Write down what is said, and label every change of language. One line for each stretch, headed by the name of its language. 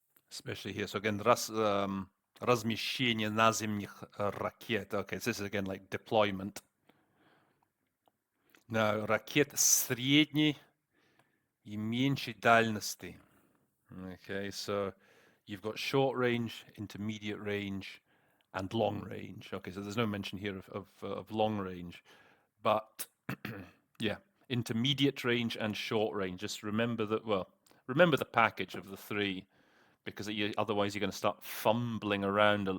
English: Especially here. So again,
Russian: размещение наземных ракет.
English: Okay, so this is again like deployment.
Russian: Now, ракет средней и меньшей дальности.
English: Okay, so you've got short range, intermediate range, and long range. Okay, so there's no mention here of long range, but yeah, intermediate range and short range. Just remember that. Well, remember the package of the three, because otherwise you're going to start fumbling around.